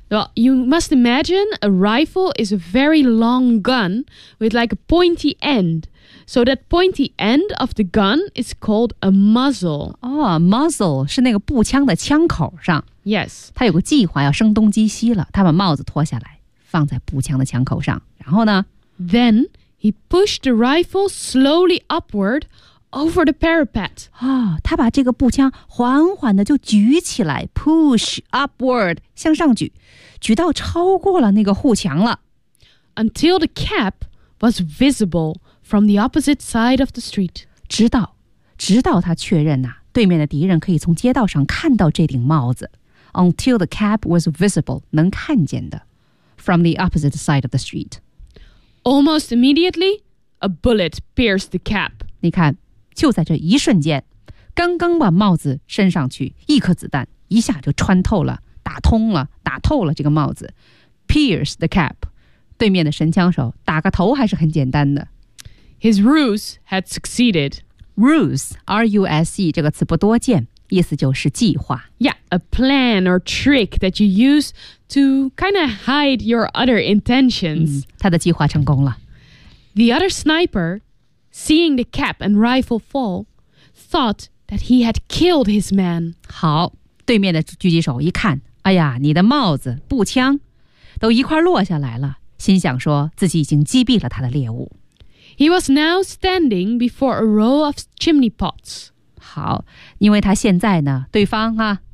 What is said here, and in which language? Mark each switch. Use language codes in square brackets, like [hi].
[en] Well, you must imagine a rifle is a very long gun with like a pointy end. So that pointy end of the gun is called a muzzle. [zh] Oh, muzzle 是那个步枪的枪口上。 [en] Yes. [zh] 他有个计划要声东击西了。他把帽子脱下来放在步枪的枪口上。然后呢？ [en] Then he pushed the rifle slowly upward over the parapet. [zh] Oh, 他把这个步枪缓缓地就举起来 [en] push upward, [zh] 向上举，举到超过了那个护墙了。 [en] Until the cap was visible from the opposite side of the street. [zh] 直到他确认啊，对面的敌人可以从街道上看到这顶帽子。 [en] Until the cap was visible, [zh] 能看见的 [en] from the opposite side of the street. Almost immediately, a bullet pierced the cap. [zh] 你看就在这一瞬间，刚刚把帽子伸上去，一颗子弹一下就穿透了，打通了，打透了这个帽子。 [en] Pierce the cap. [zh] 对面的神枪手打个头还是很简单的。 [en] His ruse had succeeded. [zh] Ruse, R-U-S-E, 这个词不多见，意思就是计划。 [en] Yeah, a plan or trick that you use to kind of hide your other intentions.、嗯、 [zh] 他的计划成功了。 [en] The other sniper... Seeing the cap and rifle fall, thought that he had killed his man. [zh] 好，对面的狙击手一看，哎呀，你的帽子、步枪都一块落下来了，心想说自己已经击毙了他的猎物。 [en] He was now standing before a row of chimney pots. [zh] 好，因为他现在呢，对方啊、